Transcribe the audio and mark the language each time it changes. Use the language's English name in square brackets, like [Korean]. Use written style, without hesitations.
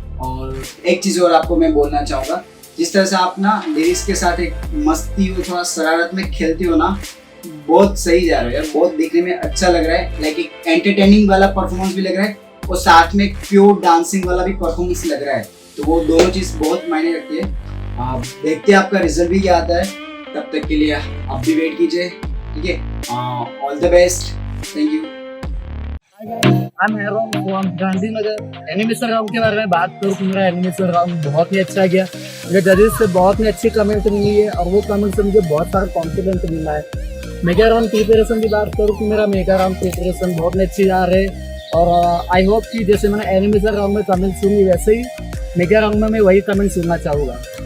[Hindi] और एक चीज़ और आपको मैं बोलना चाहूँगा, जिस तरह से आप ना लिरिक्स के साथ एक मस्ती और थोड़ा शरारत में खेलते हो ना, बहुत सही जा रहा है यार, बहुत देखने में अच्छा लग रहा है, लाइक एक एंटरटेनिंग वाला परफॉर्मेंस भी लग रहा है और साथ में प्योर डांसिंग वाला भी परफॉर्मेंस लग रहा है, तो वो दोनों चीज बहुत मायने रखती है। आप देखते हैं आपका रिजल्ट भी क्या आता है, तब तक के लिए आप भी वेट कीजिए, ठीक है। [English] All the best, thank you. I'm Aaron from Gandhinagar. [Hindi] Animation round के बारे में बात करूँ तो मेरा एनिमेशन राउंड बहुत ही अच्छा गया। मुझे जजेस से बहुत ही अच्छी कमेंट मिली है और वो कमेंट से मुझे बहुत सारा कॉन्फिडेंस मिला है। मेगा राउंड प्रिपरेशन की बात करूँ तो मेरा मेगा राउंड प्रिपरेशन बहुत ही अच्छी जा रही है और [English] I hope [Hindi] कि जैसे मैंने एनिमेशन राउंड में कमेंट सुनी वैसे ही मेगा राउंड में मैं वही कमेंट सुनना चाहूँगा।